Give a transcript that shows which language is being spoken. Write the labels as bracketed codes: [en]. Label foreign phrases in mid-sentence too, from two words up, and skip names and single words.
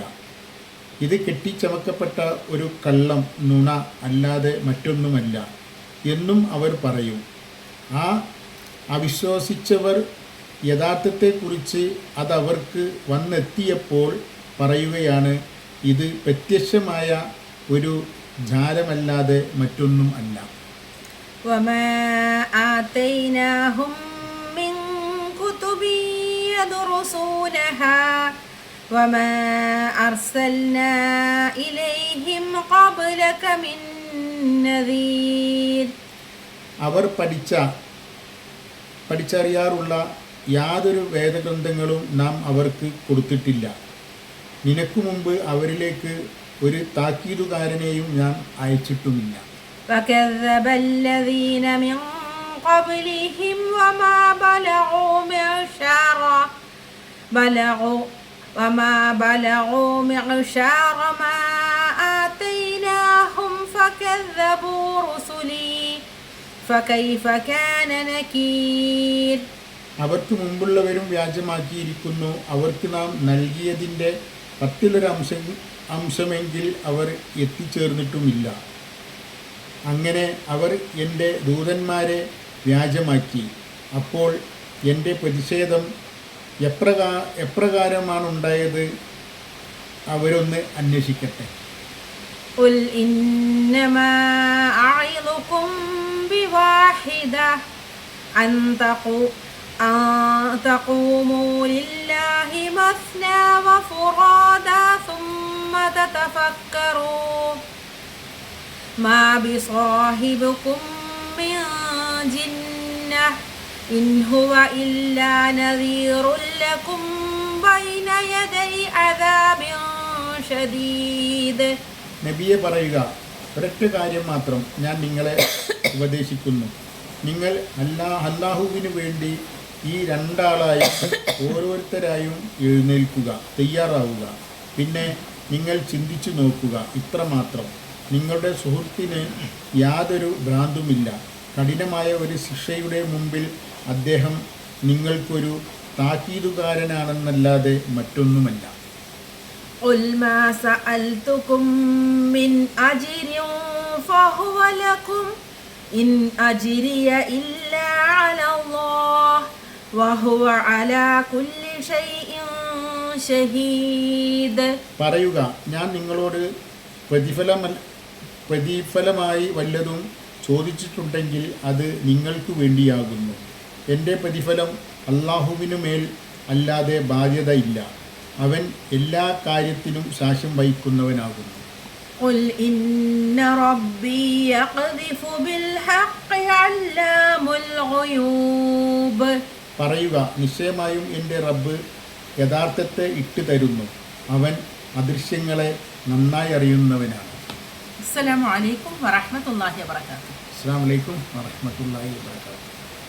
[ml] ഇത് കെട്ടിച്ചമക്കപ്പെട്ട ഒരു കള്ളം നുണ അല്ലാതെ മറ്റൊന്നുമല്ല എന്നും അവർ പറയും. ആ അവിശ്വസിച്ചവർ യഥാർത്ഥത്തെക്കുറിച്ച് അതവർക്ക് വന്നെത്തിയപ്പോൾ പറയുകയാണ്, ഇത് പ്രത്യക്ഷമായ ഒരു ജാലമല്ലാതെ മറ്റൊന്നും അല്ല. [ar] وما آتيناهم من كتب يدرسونها وما أرسلنا إليهم قبلك من نذير. [ml] അവർ പഠിച്ചറിയാറുള്ള യാതൊരു വേദഗ്രന്ഥങ്ങളും നാം അവർക്ക് കൊടുത്തിട്ടില്ല. നിനക്കു മുമ്പ് അവരിലേക്ക് ഒരു താക്കീതുകാരനെയും ഞാൻ അയച്ചിട്ടുമില്ല. [ar] وكذب الذين من قبلهم وما بلغوا معشار ما آتيناهم فكذبوا رسلي فكيف كان نكير. [ml] അവർക്ക് മുമ്പുള്ളവരും വ്യാജമാക്കിയിരിക്കുന്നു. അവർക്ക് നാം നൽകിയതിൻ്റെ 10-ൽ-1 അംശമെങ്കിൽ അവർ എത്തിച്ചേർന്നിട്ടുമില്ല. അങ്ങനെ അവർ എൻ്റെ ദൂതന്മാരെ വ്യാജമാക്കി. അപ്പോൾ എൻ്റെ പ്രതിഷേധം എപ്രകാരമാണുണ്ടായത് അവരൊന്ന് അന്വേഷിക്കട്ടെ. [ar] قل إنما أعظكم بواحدة أن تقوموا لله مثنى وفرادا ثم تتفكروا ما بصاحبكم من جنة إن هو إلا نذير لكم بين يدي عذاب شديد. [ml] നബിയെ പറയുക, ഒരൊറ്റ കാര്യം മാത്രം ഞാൻ നിങ്ങളെ ഉപദേശിക്കുന്നു. നിങ്ങൾ അല്ലാഹുവിന് വേണ്ടി ഈ 2 ആളായി ഓരോരുത്തരായും എഴുന്നേൽക്കുക, തയ്യാറാവുക. പിന്നെ നിങ്ങൾ ചിന്തിച്ചു നോക്കുക, ഇത്രമാത്രം. നിങ്ങളുടെ സുഹൃത്തിന് യാതൊരു ഭ്രാന്തുമില്ല. കഠിനമായ ഒരു ശിക്ഷയുടെ മുമ്പിൽ അദ്ദേഹം നിങ്ങൾക്കൊരു താക്കീതുകാരനാണെന്നല്ലാതെ മറ്റൊന്നുമല്ല. [ar] قل ما سألتكم من أجر فهو لكم إن أجري إلا على الله وهو على كل شيء شهيد. [ml] പറയുക, ഞാൻ നിങ്ങളോട് പ്രതിഫലമായി വല്ലതും ചോദിച്ചിട്ടുണ്ടെങ്കിൽ അത് നിങ്ങൾക്ക് വേണ്ടിയാകുന്നു. എൻ്റെ പ്രതിഫലം അല്ലാഹുവിനുമേൽ അല്ലാതെ ബാധ്യതയില്ല. അവൻ എല്ലാ കാര്യത്തിനും സാക്ഷ്യം വഹിക്കുന്നവനാകുന്നു. [ar] قل إن ربي يقذف بالحق علام الغيوب. [ml] പറയുക, നിശ്ചയമായും എൻ്റെ റബ്ബ് യഥാർത്ഥത്തെ ഇട്ടു തരുന്നു. അവൻ അദൃശ്യങ്ങളെ നന്നായി അറിയുന്നവനാണ്. [ar] السلام عليكم ورحمة الله وبركاته. السلام عليكم ورحمة الله وبركاته.